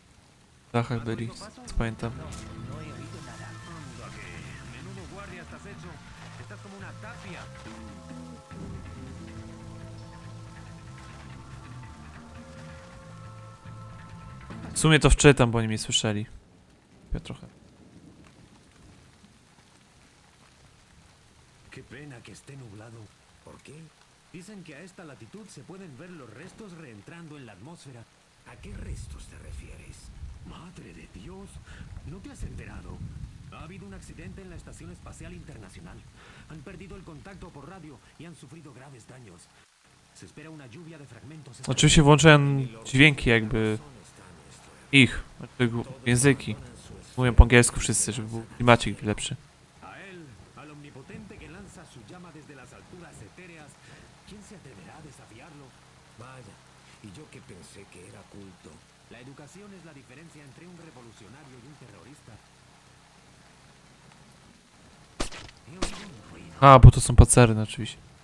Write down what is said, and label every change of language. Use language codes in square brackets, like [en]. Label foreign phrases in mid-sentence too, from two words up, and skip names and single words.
[pl] W dachach byli, co pamiętam. [es] No he oído nada. Anda que menudo guardia estás hecho. Estás como una tapia. [pl] W sumie to wczytam, bo oni mnie słyszeli. Ja trochę. [es] Qué pena que esté nublado. ¿Por qué? Dicen que a esta latitud se pueden ver los restos reentrando en la atmósfera. ¿A qué restos te refieres? Madre de Dios, ¿no te has enterado? Ha habido un accidente en la Estación Espacial Internacional. Han perdido el contacto por radio y han sufrido graves daños. Se espera una lluvia de fragmentos. [pl] Oczywiście włączyłem dźwięki jakby ich, znaczy języki. Mówią po angielsku wszyscy, żeby był klimacik lepszy. [es] A él, al omnipotente que lanza su llama desde las alturas etéreas, ¿quién se atreverá a desafiarlo? Vaya, y yo que pensé que era culto. La educación es la diferencia entre un revolucionario y un terrorista. He oído un ruido. [pl] A, bo to są pacerny oczywiście.